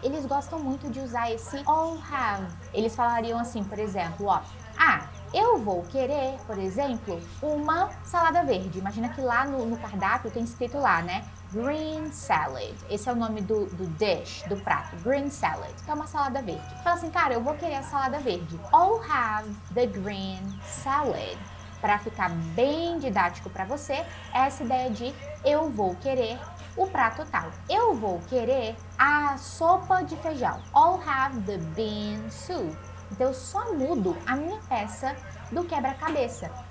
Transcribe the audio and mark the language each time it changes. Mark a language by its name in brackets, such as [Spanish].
[Portuguese] Eles gostam muito de usar esse all have. Eles falariam assim, por exemplo, ó, Eu vou querer, por exemplo, uma salada verde. Imagina que lá no cardápio tem escrito lá, né? Green salad. Esse é o nome do dish, do prato. Green salad, que é uma salada verde. Fala assim, cara, eu vou querer a salada verde. [English] I'll have the green salad. [Portuguese] Para ficar bem didático para você, essa ideia de eu vou querer o prato tal. Eu vou querer a sopa de feijão. [English] I'll have the bean soup. [Portuguese] Então eu só mudo a minha peça do quebra-cabeça.